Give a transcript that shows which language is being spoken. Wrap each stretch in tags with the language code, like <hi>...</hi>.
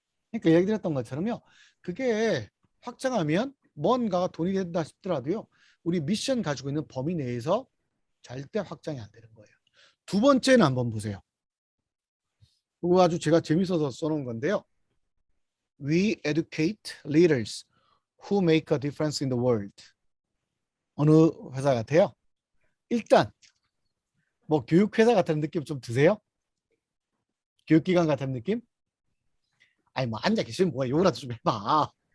<ko>그러니까 얘기 드렸던 것처럼요, 그게 확장하면 뭔가가 돈이 된다 싶더라도요, 우리 미션 가지고 있는 범위 내에서 절대 확장이 안 되는 거예요. 두 번째는 한번 보세요. 이거 아주 제가 재밌어서 써놓은 건데요.</ko> <en>We educate leaders who make a difference in the world.</en> <ko>어느 회사 같아요? 일단 뭐 교육회사 같은 느낌 좀 드세요? 교육기관 같은 느낌? 아니 뭐 앉아 계시면 뭐야, 요거라도 좀 해봐.</ko>